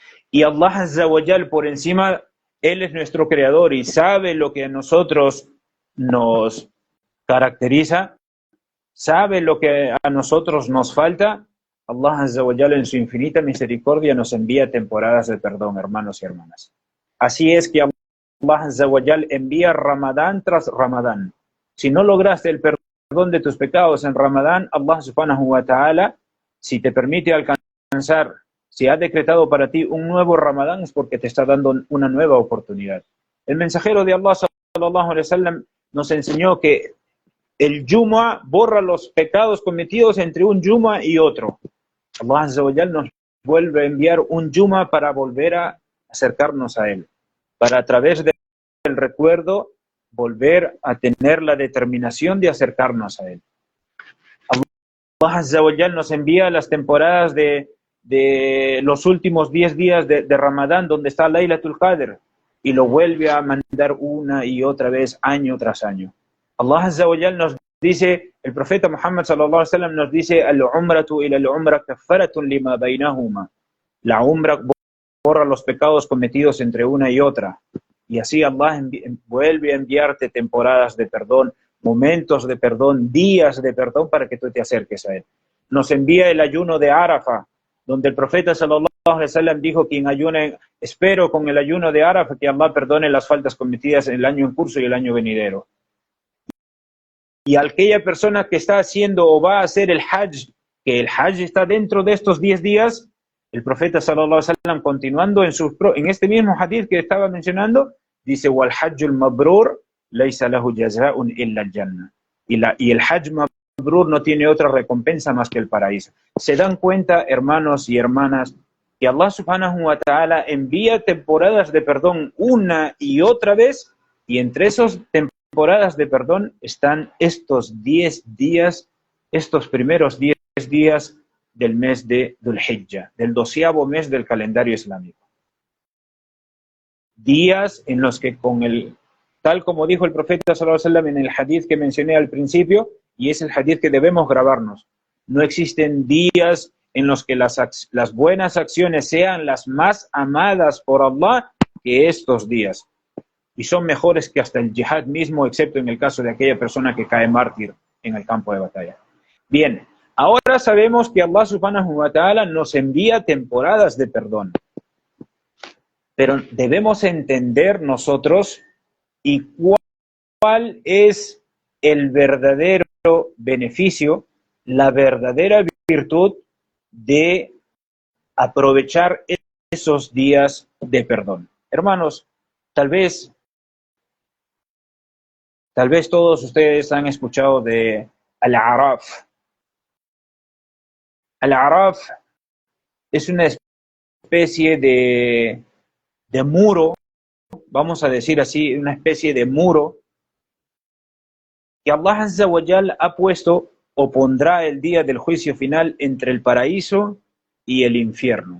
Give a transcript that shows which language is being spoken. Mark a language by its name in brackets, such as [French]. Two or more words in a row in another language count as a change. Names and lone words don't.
[Arabic] Y الله عز وجل, [Spanish] por encima, Él es nuestro creador y sabe lo que a nosotros nos caracteriza, sabe lo que a nosotros nos falta. Allah [Arabic] عز وجل [Spanish] en su infinita misericordia nos envía temporadas de perdón, hermanos y hermanas. Así es que Allah [Arabic] عز وجل [Spanish] envía Ramadán tras Ramadán. Si no lograste el perdón de tus pecados en Ramadán, [Arabic] الله سبحانه وتعالى, [Spanish] si te permite alcanzar, si ha decretado para ti un nuevo Ramadán, es porque te está dando una nueva oportunidad. El mensajero de Allah [Arabic] صلى الله عليه وسلم [Spanish] nos enseñó que el Jumu'ah borra los pecados cometidos entre un Jumu'ah y otro. Allah [Arabic] عز وجل [Spanish] nos vuelve a enviar un Jumu'ah para volver a acercarnos a Él, para a través del recuerdo volver a tener la determinación de acercarnos a Él. Allah [Arabic] عز وجل [Spanish] nos envía las temporadas de los últimos 10 días de Ramadán, donde está [Arabic] ليلة القدر, [Spanish] y lo vuelve a mandar una y otra vez, año tras año. Allah [Arabic] عز وجل [Spanish] nos dice, el profeta Muhammad [Arabic] صلى الله عليه وسلم [Spanish] nos dice, [Arabic] العمرة إلى العمرة كفارة لما بينهما. [Spanish] La umra borra los pecados cometidos entre una y otra. Y así Allah vuelve a enviarte temporadas de perdón, momentos de perdón, días de perdón para que tú te acerques a Él. Nos envía el ayuno de Arafa, donde el profeta [Arabic] صلى الله عليه وسلم [Spanish] dijo, quien ayune, espero con el ayuno de Arafa que Allah perdone las faltas cometidas en el año en curso y el año venidero. Y aquella persona que está haciendo o va a hacer el Hajj, que el Hajj está dentro de estos 10 días, el profeta [Arabic] صلى الله عليه وسلم, [Spanish] continuando en este mismo hadith que estaba mencionando, dice, [Arabic] والحج المبرور ليس له جزاء إلا الجنة. [Spanish] Y el [Arabic] حج مبرور [Spanish] no tiene otra recompensa más que el paraíso. Se dan cuenta, hermanos y hermanas, que Allah [Arabic] سبحانه وتعالى [Spanish] envía temporadas de perdón una y otra vez, y entre esos temporadas de perdón están estos 10 días, estos primeros 10 días del mes de Dhul Hijjah, del 12º mes del calendario islámico. Días en los que tal como dijo el profeta [Arabic] صلى الله عليه وسلم [Spanish] en el hadith que mencioné al principio, y es el hadith que debemos grabarnos, no existen días en los que las buenas acciones sean las más amadas por Allah que estos días. Y son mejores que hasta el jihad mismo, excepto en el caso de aquella persona que cae mártir en el campo de batalla. Bien, ahora sabemos que Allah [Arabic] سبحانه وتعالى [Spanish] nos envía temporadas de perdón. Pero debemos entender nosotros y cuál es el verdadero beneficio, la verdadera virtud de aprovechar esos días de perdón. Hermanos, tal vez todos ustedes han escuchado de Al-A'raf. Al-A'raf es una especie de muro, vamos a decir así, una especie de muro que Allah [Arabic] عز وجل [Spanish] ha puesto o pondrá el día del juicio final entre el paraíso y el infierno.